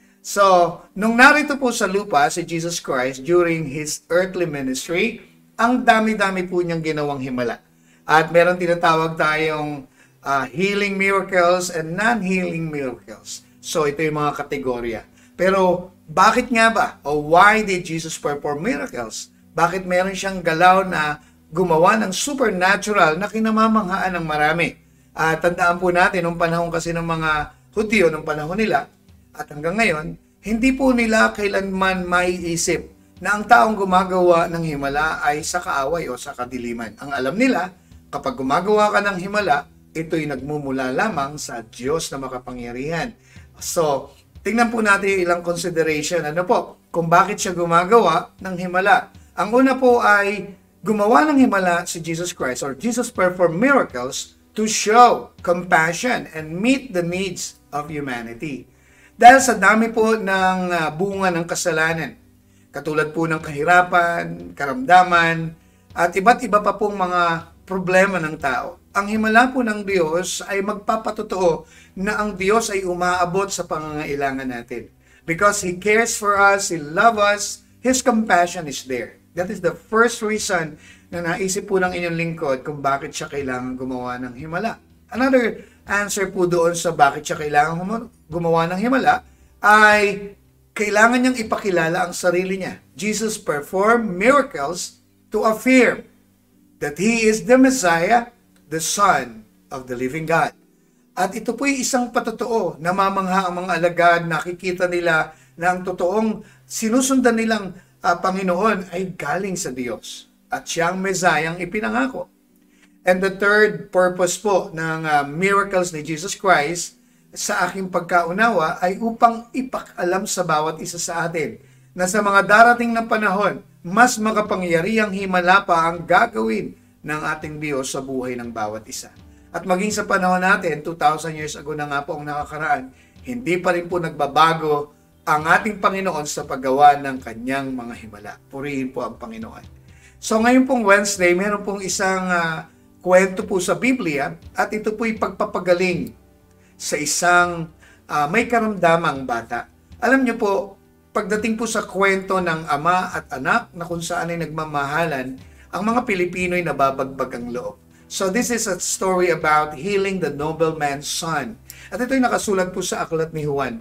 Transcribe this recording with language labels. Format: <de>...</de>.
<tl>So, nung narito po sa lupa si Jesus Christ</tl> <en>during His earthly ministry,</en> <tl>ang dami-dami po niyang ginawang himala. At meron tinatawag tayong</tl> <en>healing miracles and non-healing miracles.</en> <tl>So, ito yung mga kategorya. Pero, bakit nga ba?</tl> <en>O why did Jesus perform miracles?</en> <tl>Bakit meron siyang galaw na gumawa ng supernatural na kinamamanghaan ng marami? Tandaan po natin, nung panahon kasi ng mga Hudyo, nung panahon nila, at hanggang ngayon, hindi po nila kailanman maiisip na ang taong gumagawa ng himala ay sa kaaway o sa kadiliman. Ang alam nila, kapag gumagawa ka ng himala, ito'y nagmumula lamang sa Diyos na makapangyarihan. So, tingnan po natin ilang consideration. Ano po? Kung bakit siya gumagawa ng himala. Ang una po ay gumawa ng himala si Jesus Christ</tl> <en>or Jesus performed miracles to show compassion and meet the needs of humanity.</en> <tl>Dahil sa dami po ng bunga ng kasalanan, katulad po ng kahirapan, karamdaman, at iba't iba pa pong mga problema ng tao. Ang himala po ng Diyos ay magpapatotoo na ang Diyos ay umaabot sa pangangailangan natin.</tl> <en>Because He cares for us, He loves us, His compassion is there. That is the first reason</en> <tl>na naisip po ng inyong lingkod kung bakit siya kailangan gumawa ng himala. Another answer po doon sa bakit siya kailangan gumawa ng himala ay kailangan niyang ipakilala ang sarili niya.</tl> <en>Jesus performed miracles to affirm that He is the Messiah, the Son of the living God.</en> <tl>At ito po ay isang patotoo, namamangha ang mga alagad, nakikita nila na ang totoong sinusundan nilang Panginoon ay galing sa Diyos. At siyang Messiah ang ipinangako.</tl> <en>And the third purpose</en> <tl>po ng miracles ni Jesus Christ sa aking pagkaunawa ay upang ipakalam sa bawat isa sa atin na sa mga darating na panahon, mas makapangyarihang himala pa ang gagawin ng ating Diyos sa buhay ng bawat isa. At maging sa panahon natin,</tl> <en>2,000 years ago</en> <tl>na nga po ang nakakaraan, hindi pa rin po nagbabago ang ating Panginoon sa paggawa ng kanyang mga himala. Purihin po ang Panginoon. So ngayon pong Wednesday, meron pong isang kwento po sa Biblia at ito po'y pagpapagaling sa isang may karamdamang bata. Alam niyo po, pagdating po sa kwento ng ama at anak na kung saan ay nagmamahalan, ang mga Pilipino'y nababagbag ang loob.</tl> <en>So this is a story about healing the nobleman's son.</en> <tl>At ito'y nakasulat po sa aklat ni Juan.</tl>